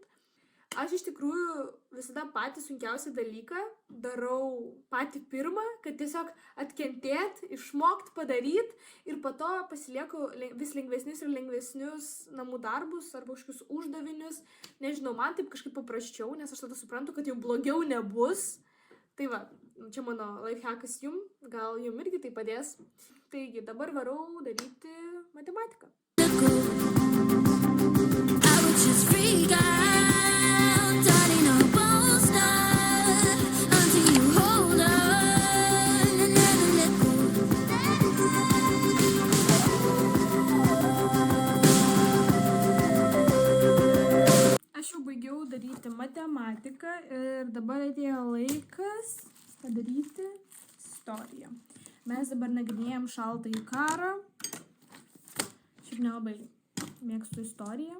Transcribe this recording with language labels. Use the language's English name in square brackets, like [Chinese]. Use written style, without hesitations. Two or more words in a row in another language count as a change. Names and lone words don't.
[Lithuanian] Aš iš tikrųjų visada patį sunkiausią dalyką darau patį pirmą, kad tiesiog atkentėt, išmokt padaryti ir po to pasilieku vis lengvesnius ir lengvesnius namų darbus arba kažkokius uždavinius. Nežinau, man taip kažkaip paprasčiau, nes aš tada suprantu, kad jau blogiau nebus. Tai va, čia mano lifehackas jum, gal jum irgi tai padės. Taigi dabar varau daryti matematiką. [English] I would just freak out, darling, I won't stop until you hold on and never let go. [Lithuanian] Aš jau baigiau daryti matematiką ir dabar atėjo laikas padaryti istoriją. Mes dabar nagrinėjam šaltąjį karą. Šiaip nelabai mėgstu istoriją.